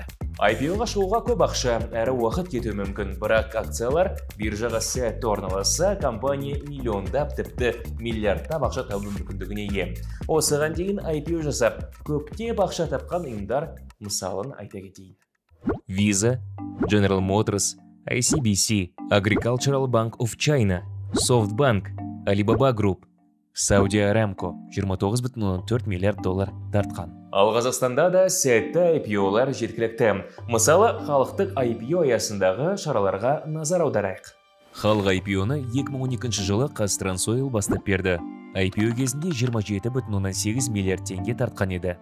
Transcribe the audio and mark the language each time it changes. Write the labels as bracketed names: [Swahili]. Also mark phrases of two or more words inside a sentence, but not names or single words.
[Kazakh] IPO-ға шығуға көп ақша әрі уақыт кетуі мүмкін, бірақ акциялар биржаға сәтті орналасса, компания миллиондап, тіпті миллиардтап ақша табу мүмкіндігіне ие. Осыған дейін IPO жасап, көптеп ақша тапқан ұйымдар мысалын айта кетейін. Visa, General Motors, ICBC, Agricultural Bank of China, SoftBank, Alibaba Group, Saudi Aramco 29,4 миллиард доллар тартқан. Ал Қазақстанда да сәтті IPO-лар жеткілікті. Мысалы, халықтық IPO аясындағы шараларға назар аударайық. Халық IPO-ны 2012 жылы Қазтрансойл бастап берді. IPO кезінде 27,8 миллиард теңге тартқан еді.